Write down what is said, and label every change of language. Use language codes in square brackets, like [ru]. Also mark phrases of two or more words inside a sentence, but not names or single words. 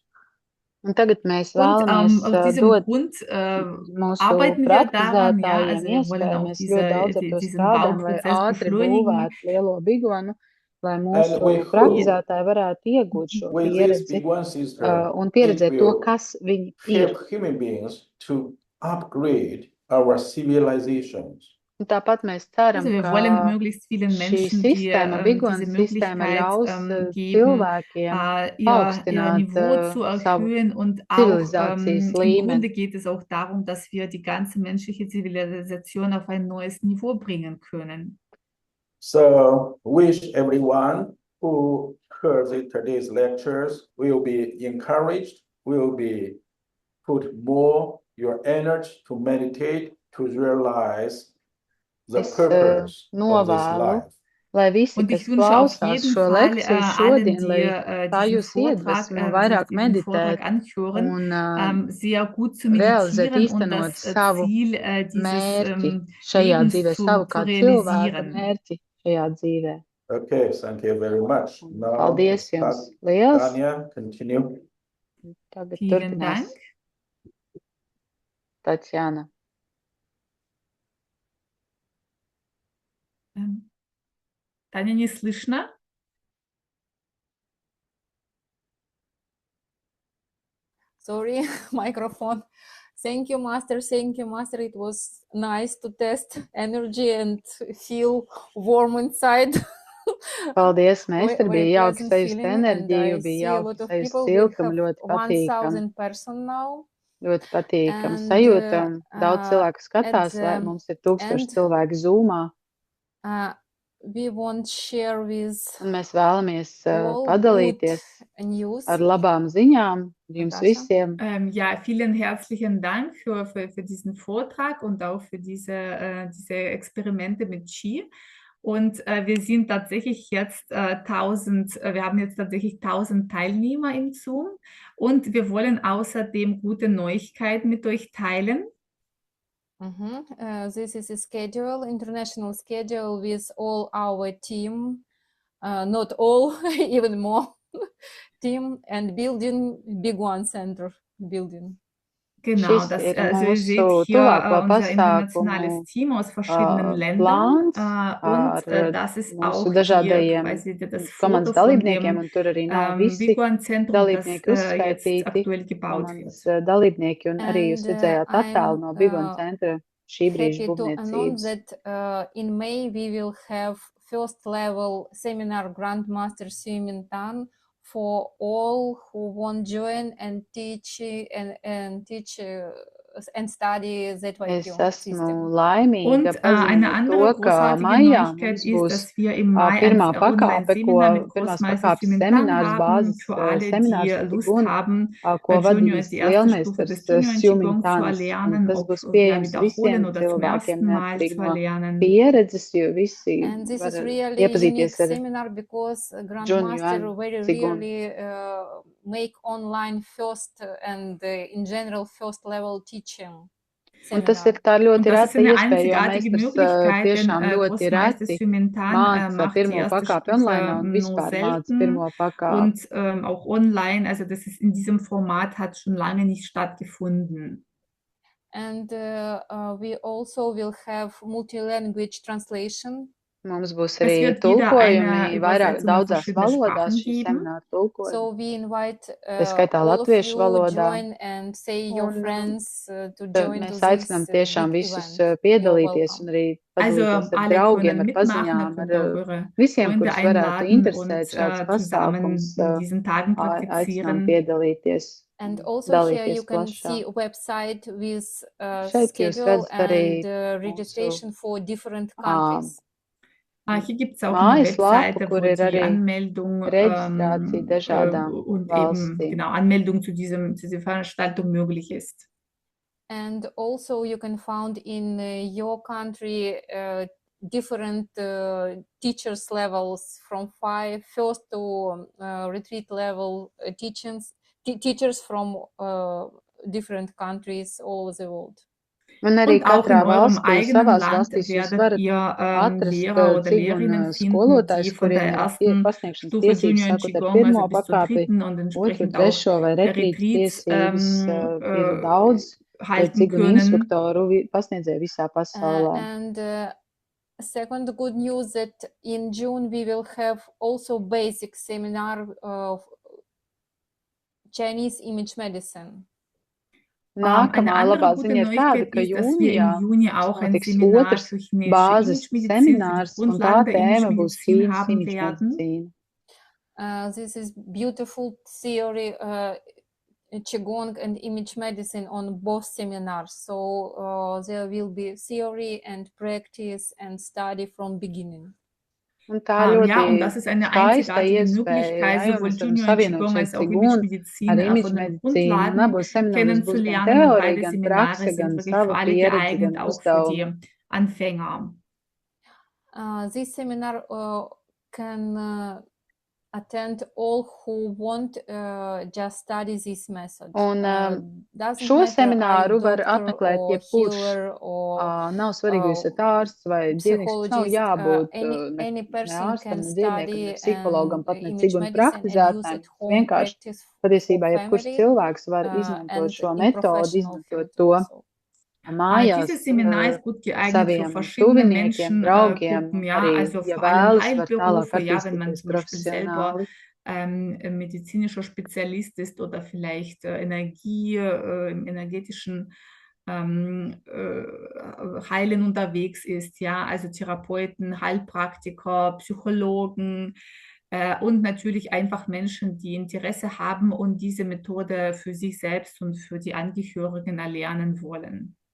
[lv] Un tagad mēs vēlamies dot mūsu praktizētājiem iespēju, mēs ļoti daudz ar to strādājam, lai ātri būvētu lielo bigonu, lai [en] And [lv] mūsu [en] we hope [lv] praktizētāji varētu iegūt šo [en] with this [lv] pieredzi [en] Big One system, [lv] un [en] it [lv] pieredzēt to, [en] will [lv] kas viņi ir. [en] help human beings to upgrade our civilizations. [lv] Un tāpat mēs ceram, [de] Also wir [lv] ka [de] wollen möglichst vielen [lv] šī [de] Menschen die, [lv] sistēma, Big One [de] diese [lv] sistēma [de] Möglichkeit [lv] ļaus [de] geben, [lv] cilvēkiem [de] ihr [lv] paaugstināt [de] Niveau zu [lv] savu [de] erhöhen und auch [lv] civilizācijas [de] im Grunde [lv] līmeni. [de] geht es auch darum, dass wir die ganze menschliche Zivilisation auf ein neues Niveau bringen können. [en] So wish everyone who heard today's lectures will be encouraged, will be put more your energy to meditate, to realize the [lv] Es [en] purpose of this [lv] novēlu, [en] life. [lv] lai visi, [de] Und [lv] kas [de] ich wünsche auf [lv] klausās [de] jeden [lv] šo [de] Fall [lv] lekciju [de] allen, [lv] šodien, lai [de] die [lv] tā [de] diesen [lv] jūs [de] Vortrag, [lv] iedvesmo vairāk [de] diesen Vortrag [lv] meditēt [de] anhören, [lv] un [de] sehr gut zu [lv] realizēt, [de] meditieren und [lv] īstenot [de] das [lv] savu [de] Ziel dieses [lv] mērķi šajā [de] Lebens [lv] dzīvē, [de] zu [lv] savu kā cilvēka [de] realisieren. [lv] mērķi šajā dzīvē. [en] Okay, thank you very much. Now, [lv] Paldies jums liels. [en] Tanya, continue. [lv] Tagad [de] Vielen [lv] turpinās [de] Dank. [lv] Tatjana. [ru] Таня, не слышно? [en] Sorry, microphone. Thank you, Master. Thank you, Master. It was nice to test energy and feel warm inside. [lv] Paldies, Meister. [en] Very [lv] Bija jauki [en] pleasant [lv] sajust [en] feeling, and [lv] enerģiju, [en] I see [lv] bija [en] a lot [lv] jauki [en] of [lv] sajust [en] people. We [lv] siltumu, [en] have [lv] ļoti patīkam. [en] 1,000 person now. [lv] Ļoti patīkam [en] And, [lv] sajūta. Daudz cilvēku [en] at [lv] skatās, lai [en] the [lv] mums ir 1000 [en] end, [lv] cilvēku Zoomā. [en] We want share with [lv] Un mēs vēlamies [en] all [lv] padalīties [en] good news. [lv] ar labām ziņām jums Natascha? visiem. [de] Ja, vielen herzlichen Dank für diesen Vortrag und auch für diese Experimente mit Qi. Und wir sind tatsächlich jetzt wir haben jetzt tatsächlich 1000 Teilnehmer im Zoom und wir wollen außerdem gute Neuigkeiten mit euch teilen. [en] This is a schedule, international schedule with all our team, not all, even more team, and building Big One Center building. [de] Genau, [lv] Šis [de] das, [lv] ir [de] also ihr seht [lv] mūsu [de] hier [lv] tuvāko [de] unser internationales [lv] pasākumu [de] Team aus verschiedenen Ländern [lv] plāns [de] und [lv] ar [de] das ist [lv] mūsu [de] auch hier [lv] dažādajiem [de] quasi das [lv] komandas [de] Foto von [lv] dalībniekiem, [de] dem [lv] un tur arī nav visi [de] Big One Zentrum, das [lv] dalībnieki [de] jetzt [lv] uzskaitīti, [de] aktuell gebaut [lv] komandas [de] wird. [lv] dalībnieki, un arī jūs [en] And [lv] redzējāt attēlu no Big One [en] I'm [lv] centra šī brīža [en] happy to announce [lv] būvniecības. [en] that in May we will have first level seminar Grandmaster Simultan for all who want join and teach and study ZYQ [lv] Es esmu [en] system. [lv] laimīga [de] Und eine [lv] paziņot [de] andere [lv] to, ka [de] großartige [lv] maijā [de] Neuigkeit [lv] mums [de] ist, [lv] būs [de] dass wir im Mai [lv] pirmā [de] ein [lv] pakāpe, ko [de] Online-Seminar mit [lv] pirmās [de] Großmeister [lv] pakāpes [de] Simultan [lv] seminārs, [de] haben [lv] bāzes [de] für alle, die [lv] seminārs [de] Lust [lv] Tigun, [de] haben, [lv] ko [de] Junior [lv] vadīs [de] als die erste Stufe [lv] lielmeistars [de] des Junior Qigong zu [lv] Simultans. [de] erlernen, [lv] Tas [de] ob [lv] būs [de] ja, [lv] pieejams [de] wiederholen [lv] visiem [de] oder zum [lv] cilvēkiem, [de] ersten Mal [lv] neatkarīgi [de] zu [lv] no [de] erlernen. [lv] pieredzes, jo visi [en] And this [lv] var [en] is really unique [lv] iepazīties ar [en] seminar because [lv] Junior [en] Grandmaster very [lv] Qigong. [en] rarely make online first and in general first level teaching [lv] Un tas ir [en] seminar. [lv] tā [de] Und [lv] ļoti [de] das ist [lv] reta [de] eine [lv] iespēja, jo [de] einzigartige [lv] meistars [de] Möglichkeit, denn [lv] tiešām ļoti [de] Großmeister [lv] reti [de] Simultan [lv] māca [de] macht die [lv] pirmo [de] erste [lv] pakāpi online [de] Stufe [lv] un [de] nur [lv] vispār māca [de] selten [lv] pirmo pakāpi. [de] und auch online, also das ist in diesem Format hat schon lange nicht stattgefunden. [en] And we also will have multi-language translation. [lv] Mums būs [de] Es [lv] arī [de] wird wieder eine [lv] tulkojumi vairāk [de] Übersetzung in [lv] daudzās [de] verschiedene [lv] valodās, [de] Sprachen [lv] šī [de] geben. [lv] semināra tulkojumi. [en] So we invite [lv] Tā skaitā [en] all of [lv] latviešu [en] you [lv] valodā. [en] join and say your [lv] Un [en] friends to join to [lv] mēs [en] this [lv] aicinām tiešām [en] big [lv] visus [en] event. You are [lv] piedalīties [en] welcome. [lv] un arī [de] Also [lv] padalīties ar [de] alle [lv] draugiem, [de] können [lv] ar [de] mitmachen, ihr [lv] paziņām, [de] könnt [lv] ar [de] auch eure [lv] visiem, [de] Freunde [lv] kurus varētu [de] einladen [lv] interesēt [de] und [lv] šāds pasākums. [de] zusammen in diesen Tagen [lv] Aicinām [de] praktizieren. [lv] piedalīties, [en] And also here you [lv] dalīties [en] can [lv] plašāk. [en] see website with [lv] Šeit jūs [en] schedule [lv] redzat arī [en] and registration for different countries. [de] Hier gibt es auch eine [lv] mājaslapu, [de] Webseite, [lv] kur [de] wo [lv] ir [de] die [lv] arī [de] Anmeldung [lv] reģistrācija dažādām [de] und eben [lv] valstīm. [de] genau Anmeldung zu dieser Veranstaltung möglich ist. [en] And also you can find in your country different teachers levels from first to retreat level teachers from different countries all over the world. [lv] Un arī [de] Und auch [lv] katrā [de] in eurem [lv] valstī, [de] eigenen [lv] savās [de] Land [lv] valstīs jūs [de] werdet [lv] varat [de] ihr [lv] atrast [de] Lehrer oder Lehrerinnen [lv] Qigong [de] finden, [lv] skolotājs, [de] die von der [lv] kuriem ir [de] ersten [lv] pasniegšanas [de] Stufe [lv] tiesības, [de] Junior [lv] sākot ar [de] Qigong, [lv] pirmo [de] also bis zur [lv] pakāpi, [de] dritten und [lv] otru, [de] entsprechend auch [lv] trešo vai [de] der [lv] retrītas [de] Retreats [lv] tiesības. Ir daudz [de] halten [lv] Qigong [de] können. [lv] instruktoru pasniedzēju visā pasaulē. [en] And second good news that in June we will have also basic seminar of Chinese image medicine. [lv] Nākamā labā ziņa ir tāda, ka jūnijā mums notiks otrs bāzes seminārs, un tā tēma būs Ķīnas imidžmedicīna. [en] This is beautiful theory, Qigong and image medicine on both seminars. So there will be theory and practice and study from beginning. [lv] Un tā ļoti skaista iespēja, jo mēs varam savienot šeit Qigong ar imidžu medicīnu. Un abos semināros būs gan teorija, gan prakse, gan sava pieredze, gan uzdevumi. [en] This seminar can attend all who want just study this method. [lv] Un šo semināru var apmeklēt jebkurš. Nav svarīgi, jūs esat ārsts vai dzīvnieks, nav jābūt ne ārstam, ne dzīvniekam, ne psihologam, pat ne Qigong praktizētājiem. Vienkārši patiesībā jebkurš cilvēks var izmantot šo metodu, izmantot to mājās saviem tuviniekiem, draugiem, arī, ja vēlas, var tālāk attīstīties profesionāli. [de] Medizinischer Spezialist ist oder vielleicht im energetischen Heilen unterwegs ist, ja, also Therapeuten, Heilpraktiker, Psychologen und natürlich einfach Menschen, die Interesse haben und diese Methode für sich selbst und für die Angehörigen erlernen wollen.